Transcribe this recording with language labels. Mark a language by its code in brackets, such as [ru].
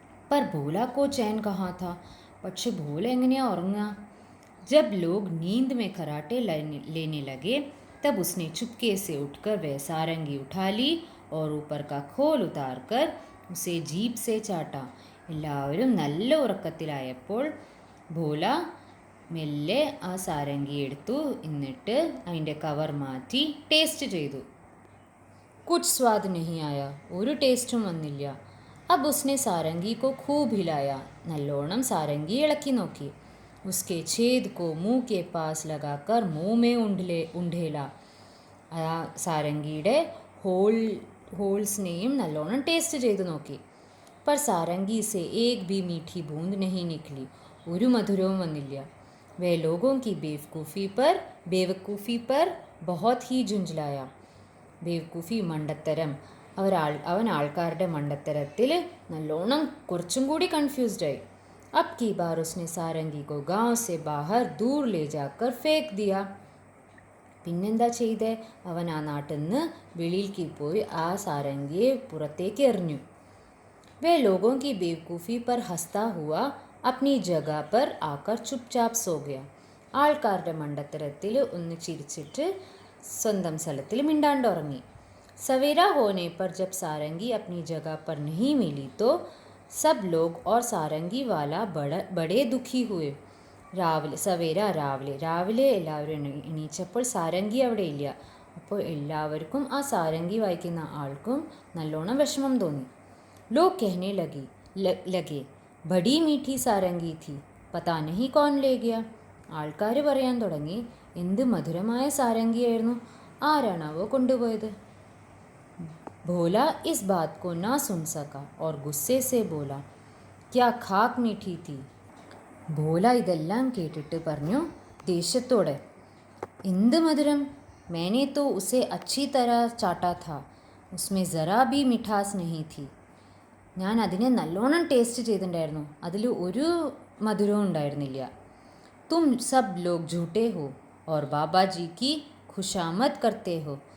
[hi] पर भोला को चैन कहाँ था, [ml] പക്ഷെ ഭോല എങ്ങനെയാ ഉറങ്ങുക. [hi] जब लोग नींद में खराटे लेने लगे तब उसने चुपके से उठकर वह सारंगी उठा ली और ऊपर का खोल उतार कर उसे जीभ से चाटा. [ml] എല്ലാവരും നല്ല ഉറക്കത്തിലായപ്പോൾ ഭോല മെല്ലെ ആ സാരംഗി എടുത്തു, എന്നിട്ട് അതിൻ്റെ കവർ മാറ്റി ടേസ്റ്റ് ചെയ്തു. [hi] कुछ स्वाद नहीं आया, [ml] ഒരു ടേസ്റ്റും വന്നില്ല. [hi] अब उसने सारंगी को खूब हिलाया, [ml] നല്ലോണം സാരംഗി ഇളക്കി നോക്കി. [hi] उसके छेद को मुंह के पास लगाकर मुंह में उंडेला. [ml] ആ സാരംഗിയുടെ ഹോൾസിനെയും നല്ലോണം ടേസ്റ്റ് ചെയ്ത് നോക്കി. [hi] पर सारंगी से एक भी मीठी बूंद नहीं निकली, [ml] ഒരു മധുരവും വന്നില്ല. [hi] वह लोगों की बेवकूफ़ी पर बहुत ही झुंझलाया. [ml] ബേവക്കൂഫി മണ്ടത്തരം, അവൻ ആൾക്കാരുടെ മണ്ടത്തരത്തിൽ നല്ലോണം കുറച്ചും കൂടി കൺഫ്യൂസ്ഡായി. [hi] अब की बार उसने सारंगी को गांव से बाहर दूर ले जाकर फेंक दिया. [ml] പിന്നെന്താ ചെയ്തേ, അവൻ ആ നാട്ടിൽ നിന്ന് വെളിയിലേക്ക് പോയി ആ സാരംഗിയെ പുറത്തേക്ക് എറിഞ്ഞു. [hi] वह लोगों की बेवकूफ़ी पर हंसता हुआ अपनी जगह पर आकर चुपचाप सो गया. [ml] ആൾക്കാരുടെ മണ്ടത്തരത്തിൽ ഒന്ന് ചിരിച്ചിട്ട് സ്വന്തം സ്ഥലത്തിൽ മിണ്ടാണ്ടുറങ്ങി. [hi] सवेरा होने पर जब सारंगी अपनी जगह पर नहीं मिली तो सब लोग और सारंगी वाला बड़े दुखी हुए. [ml] രാവിലെ എല്ലാവരും എണീച്ചപ്പോൾ സാരംഗി അവിടെ ഇല്ല. അപ്പോൾ എല്ലാവർക്കും ആ സാരംഗി വായിക്കുന്ന ആൾക്കും നല്ലോണം വിഷമം തോന്നി. [hi] लोग कहने लगे बड़ी मीठी सारंगी थी पता नहीं कौन ले गया. [ml] ആൾക്കാർ പറയാൻ തുടങ്ങി, എന്ത് മധുരമായ സാരംഗിയായിരുന്നു, ആരാണാവോ കൊണ്ടുപോയത്. [hi] भोला इस बात को ना सुन सका और गुस्से से बोला क्या खाक मीठी थी. [ml] ഭോല ഇതെല്ലാം കേട്ടിട്ട് പറഞ്ഞു ദേഷ്യത്തോടെ, എന്ത് മധുരം, [hi] मैंने तो उसे अच्छी तरह चाटा था उसमें ज़रा भी मिठास नहीं थी. [ml] ഞാൻ അതിനെ നല്ലോണം ടേസ്റ്റ് ചെയ്തിട്ടുണ്ടായിരുന്നു, അതിൽ ഒരു മധുരവും ഉണ്ടായിരുന്നില്ല. [hi] തും സബ് ലോഗ് झूठे हो और बाबा जी की खुशामद करते हो.